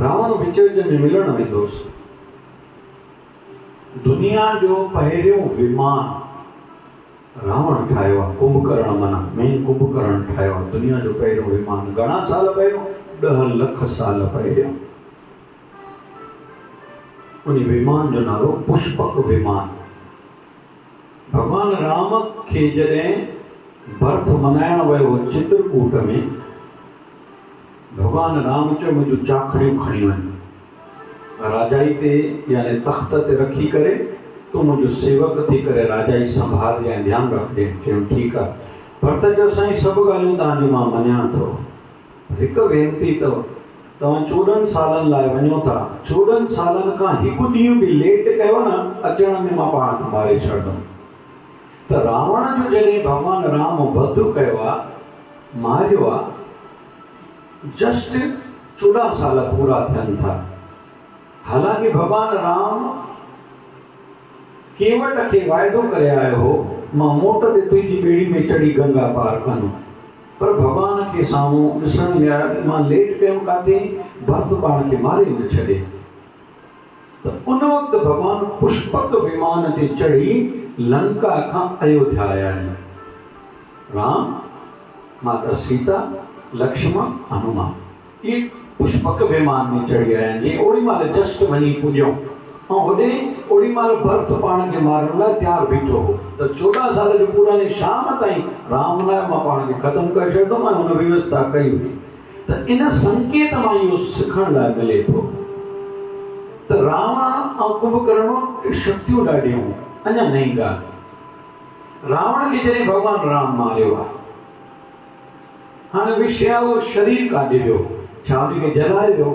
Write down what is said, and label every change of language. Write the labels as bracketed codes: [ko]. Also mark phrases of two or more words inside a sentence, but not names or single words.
[sd] रावण विच विच में मिलण वेंदोसि। दुनिया जो पहिरियों विमान रावण ठाहियो आहे, कुंभकर्ण माना मेन कुंभकर्ण ठाहियो आहे दुनिया जो पहिरियों विमान। घणा साल पहिरियों? 10 लख साल पहिरियों। उन विमान जो नालो पुष्पक विमान। भगवान राम खे जॾहिं बर्थ मनाइण वियो चित्रकूट में, भगवान राम चयो मुंहिंजूं चाखड़ियूं खणी वञ, राजाई ते यानी तख़्त ते रखी करे तूं मुंहिंजो सेवक थी करे राजाई संभालजे ऐं ध्यानु रखिजे। चयो ठीकु आहे। भरत चयो साईं सभु ॻाल्हियूं तव्हांजूं मां मञां थो, हिकु वेनती अथव, तव्हां 14 सालनि लाइ वञो था, 14 सालनि खां हिकु ॾींहुं बि लेट कयो न, अचण में मां पाण खे मारे छॾंदुमि। त रावण जो जॾहिं भगवान राम वध कयो आहे, मारियो आहे, जस्ट 14 साल पूरा थियनि था। हालांकि भगवान राम केवट खे वाइदो करे आयो हो, मां मोट ते तुंहिंजी ॿेड़ी में चढ़ी गंगा पार कंदुमि, पर भगवान खे साम्हूं ॾिसण में आयो मां लेट कयुमि काथे, भरत पाण खे मारे न छॾे। त उन वक़्तु भगवान पुष्पक विमान ते चढ़ी लंका खां अयोध्या आया आहिनि। राम, माता सीता, लक्ष्मण, हनुमान, ये पुष्पक विमान में चढ़ी आया आहिनि। जीअं ओड़ी महिल जस्ट वञी पुॼऊं ऐं होॾे ओड़ी महिल भरत पाण खे मारण लाइ तयारु बीठो हो। त 14 साल जो पूरा ने शाम ताईं राम लाइ मां पाण खे ख़तमु करे छॾंदुमि, मां हुन व्यवस्था कई हुई। त इन संकेत मां इहो सिखण लाइ मिले थो त रावण ऐं कुंभकर्ण शक्तियूं ॾाढियूं। अञा नई ॻाल्हि, रावण खे जॾहिं भॻवान राम मारियो आहे, हाणे विषय आहे उहो शरीर काॾे वियो, छा उनखे जलाए वियो।